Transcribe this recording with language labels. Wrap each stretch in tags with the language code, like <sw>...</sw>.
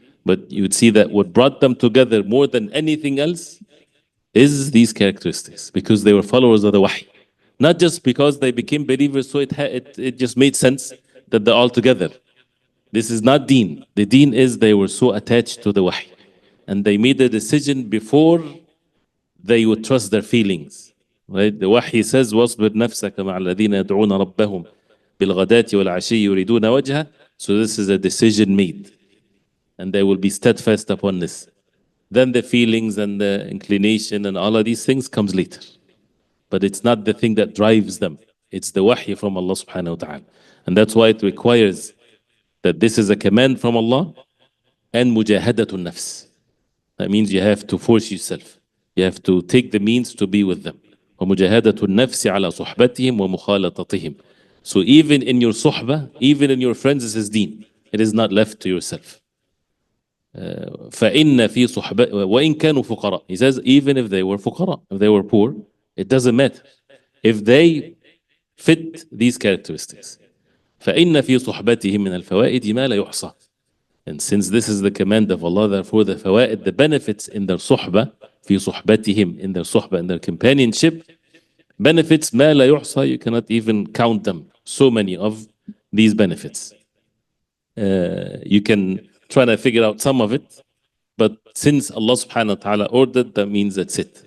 <en>But you would see that what brought them together more than anything else is these characteristics, because they were followers of the wahy. Not just because they became believers, so it just made sense that they're all together. This is not deen. The deen is they were so attached to the wahy. And they made a decision before they would trust their feelings. Right? The wahy says,</en> <ar>وَاصْبِرْ نَفْسَكَ مَعَ الَّذِينَ يَدْعُونَ رَبَّهُمْ بِالْغَدَاةِ وَالْعَشِيِّ يُرِيدُونَ وَجْهَهُ.</ar> <en>So this is a decision made. And they will be steadfast upon this. Then the feelings and the inclination and all of these things comes later. But it's not the thing that drives them. It's the wahy from Allah subhanahu wa ta'ala. And that's why it requires that this is a command from Allah and mujahadatun nafs. That means you have to force yourself. You have to take the means to be with them.</en> <ar>وَمُجَاهَدَةُ النَّفْسِ عَلَى صُحْبَتِهِمْ وَمُخَالَطَتِهِمْ.</ar> <en>So even in your suhbah, even in your friends, this is deen. It is not left to yourself.</en> <ar>فإن في صحبة وإن كانوا فقراء.</ar> <en>He says even if they were فقراء, if they were poor, it doesn't matter. If they fit these characteristics.</en> <ar>فإن في صحبتهم من الفوائد ما لا يحصى.</ar> <en>And since this is the command of Allah, therefore the fawaid, the benefits in their suhbah,</en> <ar>في صحبتهم,</ar> <en>in their suhbah, in their companionship, benefits</en> <ar>ما لا يحصى,</ar> <en>you cannot even count them. So many of these benefits. You can try to figure out some of it, but since Allah subhanahu wa ta'ala ordered, that means that's it.</en>